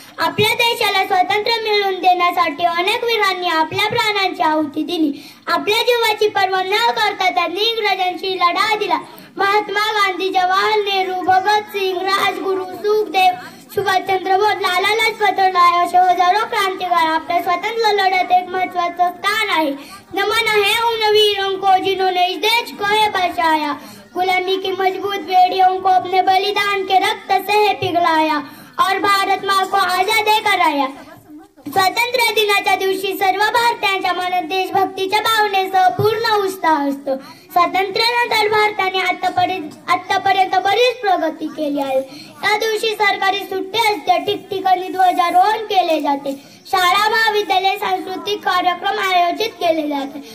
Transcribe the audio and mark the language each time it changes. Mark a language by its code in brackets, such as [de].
[mr] आपल्या देशाला स्वातंत्र्य मिळवून देण्यासाठी अनेक वीरांनी आपल्या प्राणांची आहुती दिली. आपल्या जीवाची पर्वा न करता त्यांनी इंग्रजांशी लढा दिला. महात्मा गांधी, जवाहरलाल नेहरू, भगतसिंग, राजगुरू, सुखदेव, सुभाषचंद्र बोस, लाला लजपत राय असे हजारो क्रांतिकार आपल्या स्वातंत्र्य लढ्यात एक महत्वाचं स्थान आहे. [hi] नमन है उन वीरों को जिन्होंने इस देश को है बचाया, गुलामी की मजबूत बेड़ियों को अपने बलिदान के रक्त से है पिघलाया और भारत माँ को आजाद कराया. [mr] स्वातंत्र्य दिनाच्या दिवशी सर्व भारतीयांच्या मनात देशभक्तीच्या भावनेसह पूर्ण उत्साह असतो. स्वातंत्र्यानंतर भारताने आतापर्यंत बरीच प्रगती केली आहे. या दिवशी सरकारी सुट्टी असते, ठिकठिकाणी ध्वजारोहण केले जाते, शाळा महाविद्यालय सांस्कृतिक कार्यक्रम आयोजित केले जाते.